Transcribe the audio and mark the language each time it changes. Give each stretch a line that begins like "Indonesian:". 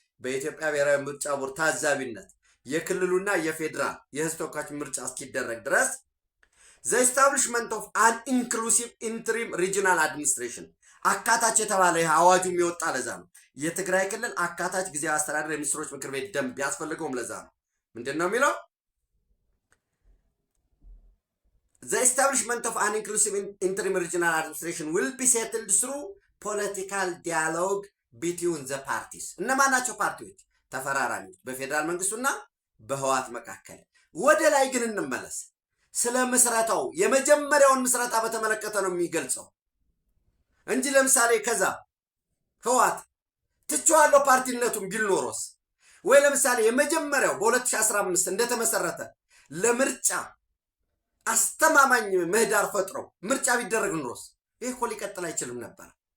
Amharic: በኢትዮጵያ ብሔራዊ ምርጫ ቦርድ ታዛቢነት የክልሉና የፌዴራል የህዝብ ተወካዮች ምርጫ እስኪደረግ ድረስ
English: the establishment of an inclusive interim regional administration
Amharic: አካታች የተባለ አዋጁ የሚወጣ ለዛ ነው። የትግራይ ክልል አካታች ጊዜያዊ አስተዳደር የሚኒስትሮች ምክር ቤት ደንብ ያስፈልገውም ለዛ ነው። ምንድን ነው የሚለው?
English: The establishment of an inclusive interim regional administration will be settled through political dialogue between the parties።
Amharic: እነማን ናቸው ፓርቲዎች? ተፈራራሚዎች በፌዴራል መንግስቱና በህዋት መካከል። ወደ ላይ ግን እንመለስ። ስለ ምስረታው የመጀመሪያውን ምስረታ በተመለከተ ነው የሚገልጸው እንጂ ለምሳሌ ከዛ ህዋት ትቼዋለሁ ፓርቲነቱን ቢል ኖሮስ፣ ወይ ለምሳሌ የመጀመሪያው በ2015 እንደተመሰረተ ለምርጫ አስተማማኝ ምህዳር ፈጥረው ምርጫ ቢደረግ ኖሮስ ይሄ እኮ ሊቀጥል አይችልም ነበር።